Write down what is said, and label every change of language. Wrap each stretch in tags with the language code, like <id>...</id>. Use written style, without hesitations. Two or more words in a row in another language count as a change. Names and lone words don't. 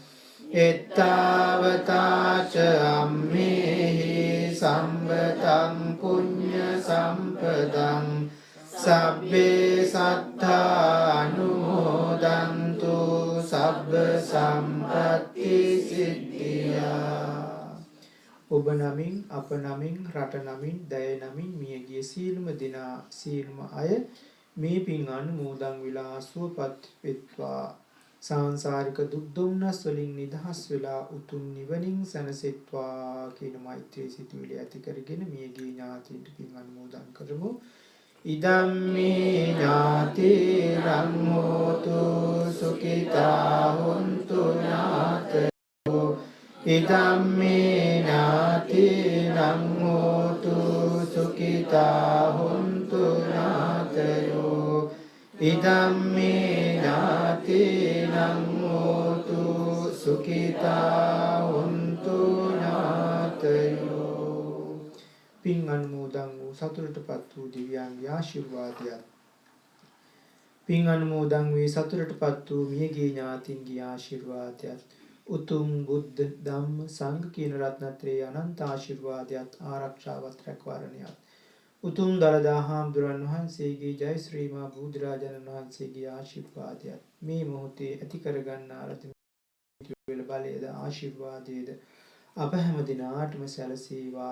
<pi>එත්තාවතාච අම්මේහි සම්පතං පුඤ්ඤ සම්පදං සබ්බේ සත්තානුමෝදන්තු සබ්බ සම්පත්ති සිද්ධියා.</pi> <si>ඔබ නමින් අප නමින් රට නමින් දය නමින් මියගිය සීලම දෙනා සීලම අය මේ පින් අනුමෝදන් වෙලා සුවපත් වෙත්වා. සාංසාරික දුක් දුම්නස් වලින් නිදහස් වෙලා උතුම් නිවනින් සැනසෙත්වා කියන මෛත්‍රී සිතුවිලි ඇති කරගෙන මියගිය ඥාතීන්ට පින් අනුමෝදන් කරමු.</si> <pi>ඉදම්මේ ඥාතිරං හෝතු සුඛිතා හොන්තු ඥාතයෝ. ඉදම්මේ ඥාතිරං හෝතු සුඛිතා හොන්තු ඥාතයෝ. ඉදම්මේ ඥාතිරං හෝතු සුඛිතා හොන්තු ඥාතයෝ.</pi> <si>පින් අනුමෝදන් වූ සතුටටපත් වූ දිව්‍යාංග ආශිර්වාදයත් පින් අනුමෝදන් වේ සතුටටපත් වූ මියගිය ඥාතින්ගේ ආශිර්වාදයත් උතුම් බුද්ධ ධම්ම සංඝ කියන රත්නත්‍රයේ අනන්ත ආශිර්වාදයත් ආරක්ෂාවත් රැකවරණයත් උතුම් දළදා හාමුදුරන් වහන්සේගේ ජය ශ්‍රී මා බුදුරජාණන් වහන්සේගේ ආශිර්වාදයත් මේ මොහොතේ ඇති කරගන්නා ලද වේල බලයේද ආශිර්වාදයේද අප හැම දිනාටම සැලසේවා.</si>